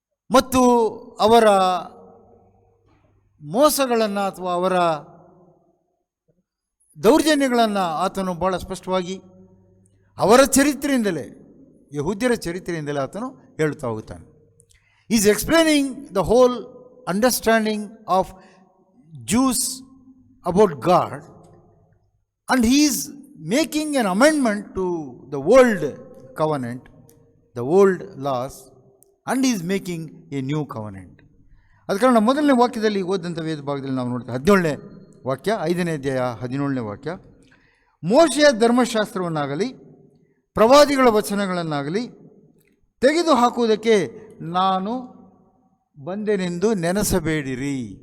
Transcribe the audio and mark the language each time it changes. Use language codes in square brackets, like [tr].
[kn] ಮತ್ತು ಅವರ ಮೋಸಗಳನ್ನು ಅಥವಾ ಅವರ ದೌರ್ಜನ್ಯಗಳನ್ನು ಆತನು ಭಾಳ ಸ್ಪಷ್ಟವಾಗಿ ಅವರ ಚರಿತ್ರೆಯಿಂದಲೇ, ಯಹೂದ್ಯರ ಚರಿತ್ರೆಯಿಂದಲೇ ಆತನು ಹೇಳುತ್ತಾ ಹೋಗುತ್ತಾನೆ. [en] Is explaining the whole understanding of Jews about God, and he is making an amendment to the old covenant, the old laws, and he is making a new covenant. [kn] ಅದ ಕಾರಣ ಮೊದಲನೇ ವಾಕ್ಯದಲ್ಲಿ ಓದಂಥ ವೇದ ಭಾಗದಲ್ಲಿ ನಾವು ನೋಡ್ತೇವೆ, 17ನೇ ವಾಕ್ಯ, 5ನೇ ಅಧ್ಯಾಯ 17ನೇ ವಾಕ್ಯ, ಮೋಶೆಯ ಧರ್ಮಶಾಸ್ತ್ರವನ್ನಾಗಲಿ ಪ್ರವಾದಿಗಳ ವಚನಗಳನ್ನಾಗಲಿ ತೆಗೆದು ಹಾಕುವುದಕ್ಕೆ ನಾನು ಬಂದೆನೆಂದು ನೆನೆಸಬೇಡಿರಿ.